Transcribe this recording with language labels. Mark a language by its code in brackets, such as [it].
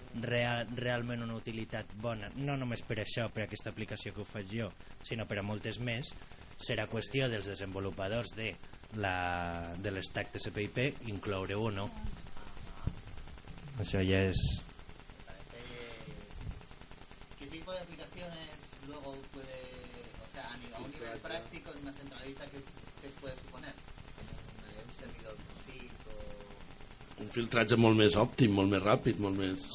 [ca] realment una utilitat bona, no només per això, per aquesta aplicació que ho faig jo, sinó per a moltes més, serà qüestió dels desenvolupadors de l'estack TCP/IP incloure-ho o no. Això ja és... [es] ¿Qué tipo de aplicaciones luego puede, o sea, a nivel práctico, una centralita que puede suponer? [ca] Un filtratge molt més òptim, molt més ràpid, molt més...